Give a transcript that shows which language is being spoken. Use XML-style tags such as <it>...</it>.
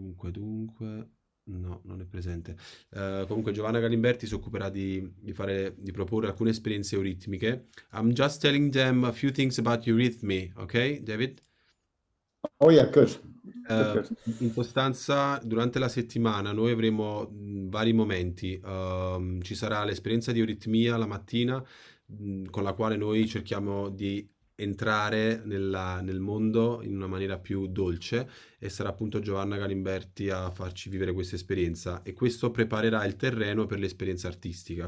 <it>Dunque, no, non è presente. Comunque Giovanna Galimberti si occuperà di proporre alcune esperienze euritmiche.</it> <en>I'm just telling them a few things about eurythmy, ok, David? Oh yeah, good. Good.</en> <it>In sostanza, durante la settimana noi avremo vari momenti. Ci sarà l'esperienza di euritmia la mattina, con la quale noi cerchiamo di entrare nel mondo in una maniera più dolce e sarà appunto Giovanna Galimberti a farci vivere questa esperienza e questo preparerà il terreno per l'esperienza artistica.</it>